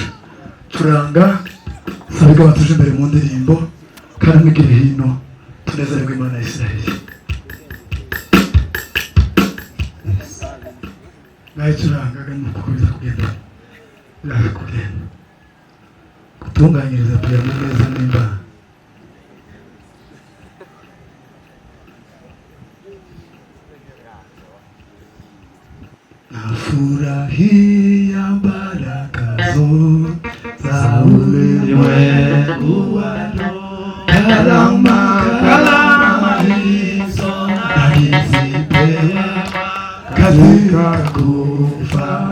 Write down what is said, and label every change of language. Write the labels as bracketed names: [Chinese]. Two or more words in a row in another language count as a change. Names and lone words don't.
[Kinyarwanda] Turanga sabiga batuje imbere mu ndirimbo kandi mwigire hino tunezererwe Imana ya Isiraheli. Naye turangaga nuko biza kugenda biraza kugenda kutunganyiriza piyano neza n'Imana. [Swahili] Nafurahia baraka zote za ulimwengu wa roho, karama hizo nalizipewa katika kufa.